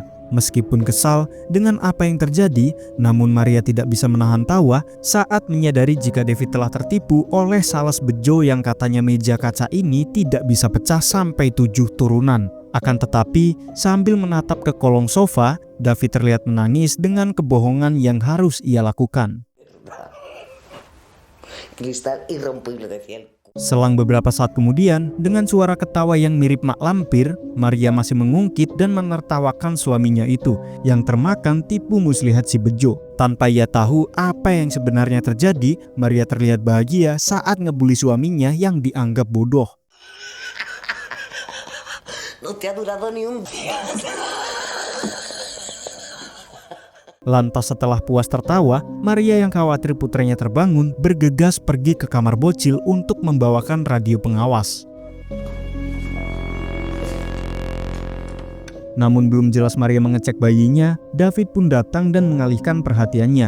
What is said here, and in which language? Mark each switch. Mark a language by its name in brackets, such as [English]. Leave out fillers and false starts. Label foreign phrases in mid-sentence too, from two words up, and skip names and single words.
[Indonesian] Meskipun kesal dengan apa yang terjadi, namun Maria tidak bisa menahan tawa saat menyadari jika David telah tertipu oleh sales bejo yang katanya meja kaca ini tidak bisa pecah sampai 7 turunan. Akan tetapi, sambil menatap ke kolong sofa, David terlihat menangis dengan kebohongan yang harus ia lakukan. [Spanish] Cristal irrompible decía el. [Indonesian] Selang beberapa saat kemudian, dengan suara ketawa yang mirip mak lampir, Maria masih mengungkit dan menertawakan suaminya itu yang termakan tipu muslihat si bejo. Tanpa ia tahu apa yang sebenarnya terjadi, Maria terlihat bahagia saat ngebully suaminya yang dianggap bodoh. [Spanish] No te ha durado ni un día. [Indonesian] Lantas setelah puas tertawa, Maria yang khawatir putranya terbangun bergegas pergi ke kamar bocil untuk membawakan radio pengawas. Namun belum jelas Maria mengecek bayinya, David pun datang dan mengalihkan perhatiannya.